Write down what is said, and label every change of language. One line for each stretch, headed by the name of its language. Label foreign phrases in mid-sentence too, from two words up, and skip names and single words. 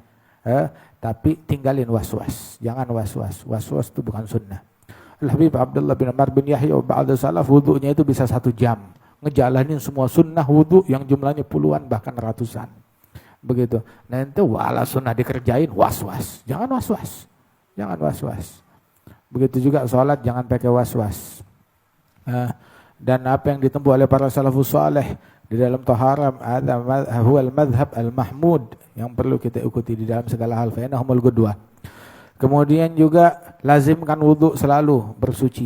Indonesian: Tapi tinggalin waswas. Jangan waswas. Waswas itu bukan sunnah. Al-Habib Abdullah bin Amr bin Yahya ba'da salaf wudunya itu bisa 1 jam. Ngejalanin semua sunnah wudu yang jumlahnya puluhan bahkan ratusan. Begitu. Nah itu wala sunnah dikerjain was-was. Jangan was-was. Jangan was-was. Begitu juga sholat jangan pakai was-was. Dan apa yang ditempuh oleh para
Arabic: السلف الصالح
Indonesian: di dalam taharah
Arabic: هو المذهب المحمود
Indonesian: yang perlu kita ikuti di dalam segala hal.
Arabic: فإنهم القدوة.
Indonesian: Kemudian juga lazimkan wudhu selalu bersuci.